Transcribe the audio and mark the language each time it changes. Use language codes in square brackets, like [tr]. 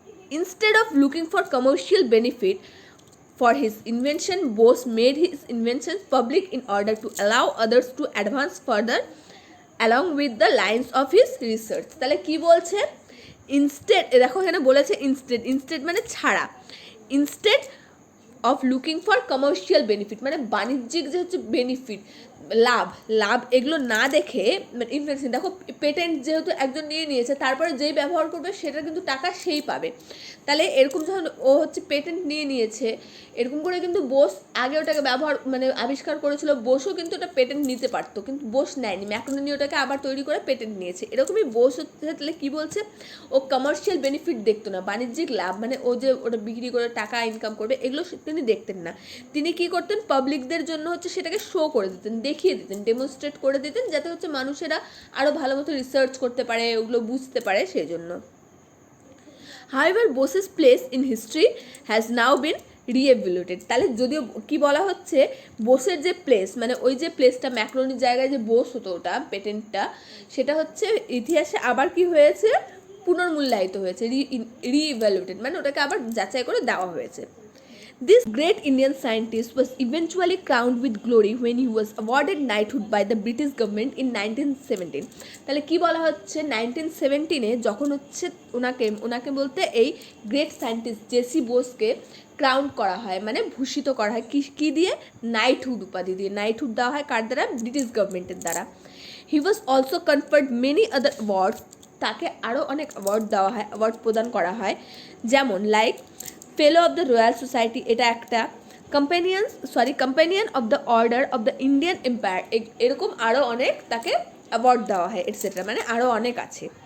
[en] Instead of looking for commercial benefit for his invention, Bose made his inventions public in order to allow others to advance further along with the lines of his research. [bn] তাহলে কি বলছে? Instead, দেখো এখানে বলেছে instead মানে ছাড়া, [en] instead of looking for commercial benefit [bn] মানে বাণিজ্যিক যে হচ্ছে বেনিফিট, লাভ এগুলো না দেখে, মানে ইনভেনশন, দেখো পেটেন্ট যেহেতু একজন নিয়েছে তারপরে যেই ব্যবহার করবে সেটা কিন্তু টাকা সেই পাবে। তাহলে এরকম যখন ও হচ্ছে পেটেন্ট নিয়েছে, এরকম করে কিন্তু বোস আগে ওটাকে মানে আবিষ্কার করেছিল, বোসও কিন্তু ওটা পেটেন্ট নিতে পারতো, কিন্তু বোস নেয়নি, ম্যাক্রোনি ওটাকে আবার তৈরি করে পেটেন্ট নিয়েছে। এরকমই বোস হচ্ছে, তাহলে কী বলছে? ও কমার্শিয়াল বেনিফিট দেখতো না, বাণিজ্যিক লাভ মানে ও যে ওটা বিক্রি করে টাকা ইনকাম করবে এগুলো তিনি দেখতেন না। তিনি কী করতেন? পাবলিকদের জন্য হচ্ছে সেটাকে শো করে দিতেন, দেখিয়ে দিতেন, ডেমনস্ট্রেট করে দিতেন, যাতে হচ্ছে মানুষেরা আরও ভালো মতো রিসার্চ করতে পারে, ওগুলো বুঝতে পারে, সেই জন্য। [en] However, Bose's place in history has now been reevaluated. [bn] তাহলে যদিও কি বলা হচ্ছে, বোসের যে প্লেস, মানে ওই যে প্লেসটা ম্যাক্রোনির জায়গায় যে বোস হতো ওটা পেটেন্টটা, সেটা হচ্ছে ইতিহাসে আবার কি হয়েছে, পুনর্মূল্যায়িত হয়েছে, রিইভ্যালুয়েটেড, মানে ওটাকে আবার যাচাই করে দেওয়া হয়েছে। [en] This great Indian scientist was eventually crowned with glory when he was awarded knighthood by the British government in 1917। [bn] তাহলে কি বলা হচ্ছে, 1917 যখন হচ্ছে ওনাকে বলতে এই গ্রেট সায়েন্টিস্ট জেসি বোসকে ক্রাউন করা হয়, মানে ভূষিত করা হয় কি দিয়ে, নাইটহুড উপাধি দিয়ে। নাইটহুড দেওয়া হয় কার দ্বারা, ব্রিটিশ গভর্নমেন্টের দ্বারা। [en] he was also conferred many other awards, [bn] তাকে আরও অনেক অ্যাওয়ার্ড দেওয়া হয়, অ্যাওয়ার্ড প্রদান করা হয়, যেমন like fellow of the royal society, এটা একটা, companion of the order of the Indian empire, এরকম আরও অনেক তাকে অ্যাওয়ার্ড দেওয়া হয় এটসেট্রা, মানে আরও অনেক আছে।